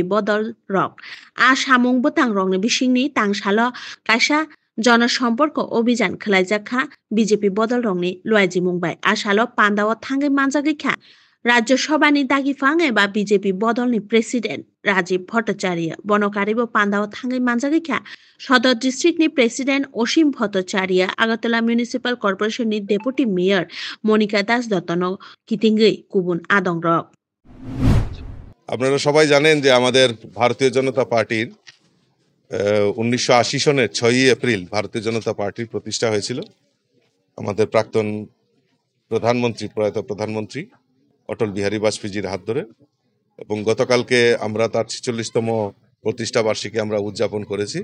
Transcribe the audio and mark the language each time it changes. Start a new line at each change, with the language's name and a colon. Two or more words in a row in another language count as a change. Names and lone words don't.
Kok Borok: बदल रक आ सामुं बुतां रंनि बिसिंनि तांसालो काशा जनसम्पर्क अभियान खालायजाखा बिजेपि बदल रंनि लुआइजि मुंबाइ आसालो पान्दाव थांगै मानजागैखा राज्य सभानि दागिफां एबा बिजेपि बदलनि प्रेसिडेंट राजीव भट्टाचार्य बनकारिबो पान्दाव थांगै मानजागैखा सदर
English: district president
Kok Borok: असीम भट्टाचार्य आगरतला म्युनिसिपल कर्पोरेशननि
English: deputy mayor
Kok Borok: मनिका दास दत्तनो कितिंगै गुबुन आदं रक।
Bangla: আপনারা সবাই জানেন যে আমাদের ভারতীয় জনতা পার্টির 1980 সনের 6ই এপ্রিল ভারতীয় জনতা পার্টির প্রতিষ্ঠা হয়েছিল আমাদের প্রাক্তন প্রধানমন্ত্রী প্রয়াত প্রধানমন্ত্রী অটল বিহারী বাজপেয়ীজির হাত ধরে এবং গতকালকে আমরা তার 46তম প্রতিষ্ঠা বার্ষিকী আমরা উদযাপন করেছি।